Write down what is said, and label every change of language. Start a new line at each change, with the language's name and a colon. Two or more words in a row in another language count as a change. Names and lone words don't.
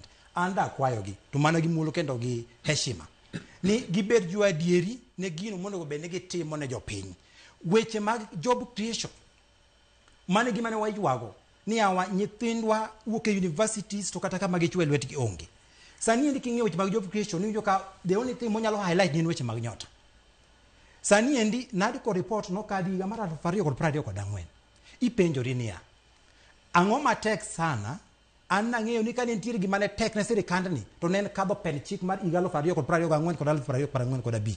Luo (Kenya and Tanzania): Anda kwayogi to mano gi mulo kendo gi heshima ni gibed jo adieri ne gino mondo bed ne gitimo ne jopiny weche mag
English: job creation
Luo (Kenya and Tanzania): mane gima ne waywago ni awa nyithindwa wuok e universities to kata kama gichwe lwetgi onge. Sani endi king'eyo weche mag
English: job creation
Luo (Kenya and Tanzania): ni ka
English: the only thing
Luo (Kenya and Tanzania): monyalo highlight ni weche mag nyota. Sani endi nadi ko report no kadi higa mar 2024 ipenjori niya Ang'o matek sana, an nang'eyo ni ka nitiere gima ne tek ne sirikandni, to ne en kadho pen chik mar higa 2024 kod 2045.